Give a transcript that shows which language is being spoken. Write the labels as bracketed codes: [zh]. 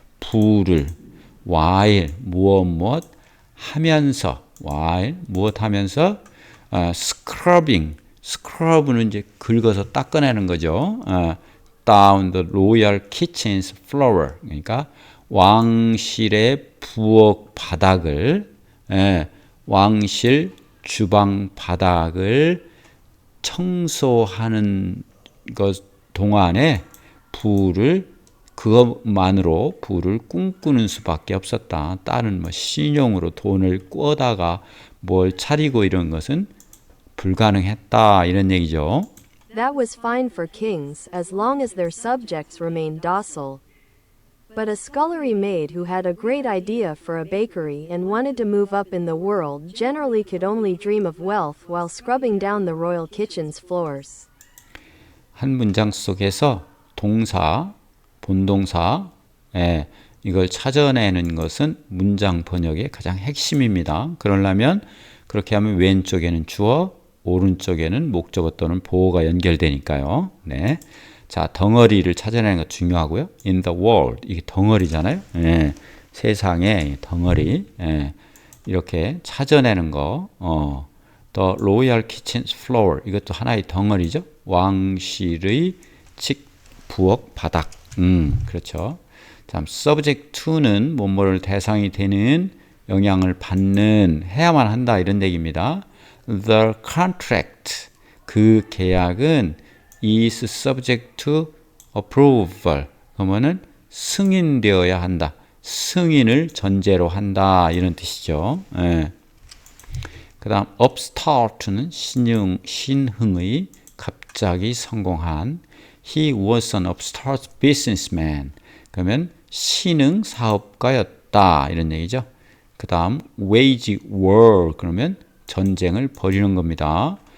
[ko] 부를 while 무엇 하면서, while 무엇 하면서 scrubbing, scrub는 이제 긁어서 닦아내는 거죠. [en] down the royal kitchen's floor. [ko] 그러니까 왕실의 부엌 바닥을, 왕실 주방 바닥을 청소하는 것 동안에 그것만으로 불을 꿈꾸는 수밖에 없었다. 딸은 뭐 신용으로 돈을 꿔다가 뭘 차리고 이런 것은 불가능했다. 이런 얘기죠. [en] That was fine for kings as long as their subjects remained docile. But a scullery maid who had a great idea for a bakery and wanted to move up in the world generally could only dream of wealth while scrubbing down the royal kitchen's floors. [ko] 한 문장 속에서 동사, 본동사, 이걸 찾아내는 것은 문장 번역의 가장 핵심입니다. 그러려면 그렇게 하면 왼쪽에는 주어, 오른쪽에는 목적어 또는 보어가 연결되니까요. 네. 자, 덩어리를 찾아내는 거 중요하고요. [en] In the world, [ko] 이게 덩어리잖아요. 세상에 덩어리. 이렇게 찾아내는 거. [en] The royal kitchen's floor, [ko] 이것도 하나의 덩어리죠. 왕실의 부엌 바닥. 그렇죠. 다음 subject to는 뭐뭐를 대상이 되는, 영향을 받는, 해야만 한다 이런 얘기입니다. [en] The contract, [ko] 그 계약은 [en] is subject to approval. [ko] 그러면은 승인되어야 한다. 승인을 전제로 한다 이런 뜻이죠. 그 다음 upstart는 신흥의 갑자기 성공한. [en] He was an upstart businessman. [ko] 그러면 신흥 사업가였다 이런 얘기죠. 그 다음 wage war, 그러면 전쟁을 벌이는 겁니다.